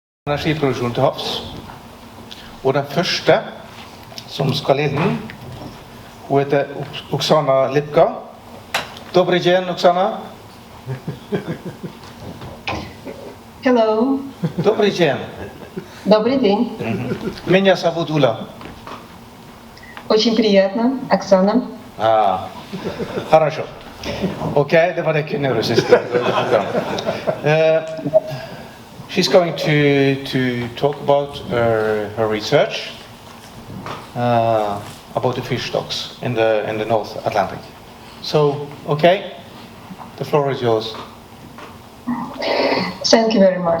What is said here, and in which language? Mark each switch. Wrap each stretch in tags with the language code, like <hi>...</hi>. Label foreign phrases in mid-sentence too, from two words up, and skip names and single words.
<no>Energiproduksjon til havs. Og den første som skal inn, hun heter Oksana Lipka.</no> <ru>Добрый день, Oksana.</ru> <en>Hello.</en> <ru>Добрый день. Добрый день. Меня зовут Ула. Очень приятно, Оксана. Хорошо.</ru> <no>Okej, det var det kunde du sist.</no> <en>She's going to talk about her research about the fish stocks in the North Atlantic. So, okay, the floor is yours. Thank you very much.</en>